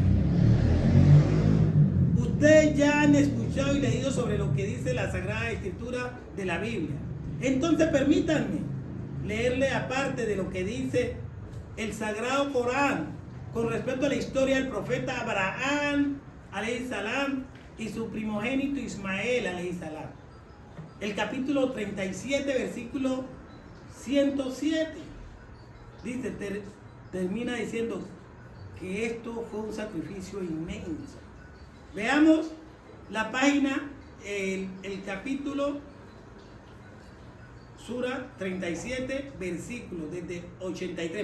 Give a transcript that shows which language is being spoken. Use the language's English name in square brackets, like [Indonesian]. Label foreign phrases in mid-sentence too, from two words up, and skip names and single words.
[Spanish] Ustedes ya han escuchado y leído sobre lo que dice la Sagrada Escritura de la Biblia. Entonces permítanme leerle aparte de lo que dice el Sagrado Corán con respecto a la historia del profeta Abraham [Arabic] عليه السلام [Spanish] y su primogénito Ismael [Arabic] عليه السلام. [Spanish] El capítulo 37, versículo 107, dice, termina diciendo que esto fue un sacrificio inmenso. Veamos la página, el capítulo, Sura 37, versículo desde 83.